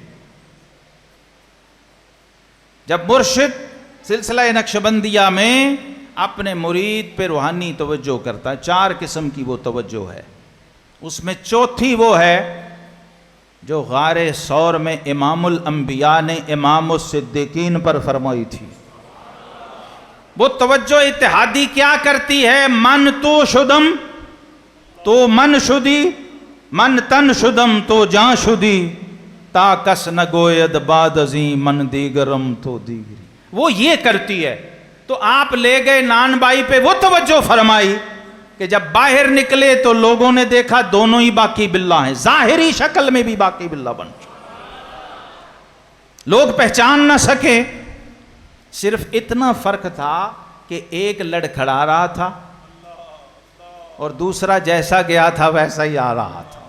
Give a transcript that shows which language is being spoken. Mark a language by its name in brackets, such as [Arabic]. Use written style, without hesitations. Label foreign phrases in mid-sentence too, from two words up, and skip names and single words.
[Urdu] جب مرشد سلسلہ نقشبندیہ میں اپنے مرید پہ روحانی توجہ کرتا ہے، 4 قسم کی وہ توجہ ہے. اس میں چوتھی وہ ہے جو غار ثور میں امام الانبیاء نے امام الصدیقین پر فرمائی تھی. وہ توجہ اتحادی کیا کرتی ہے؟ [Persian] من تو شدم تو من شدی، من تن شدم تو جان شدی، تا کس نگوید بعد ازیں من دیگرم تو دیگری. [Urdu] وہ یہ کرتی ہے. تو آپ لے گئے نان بائی پہ وہ توجہ فرمائی کہ جب باہر نکلے تو لوگوں نے دیکھا دونوں ہی باقی باللہ ہیں، ظاہری شکل میں بھی باقی باللہ بن چکے. لوگ پہچان نہ سکے. صرف اتنا فرق تھا کہ ایک لڑکھڑا رہا تھا اور دوسرا جیسا گیا تھا ویسا ہی آ رہا تھا.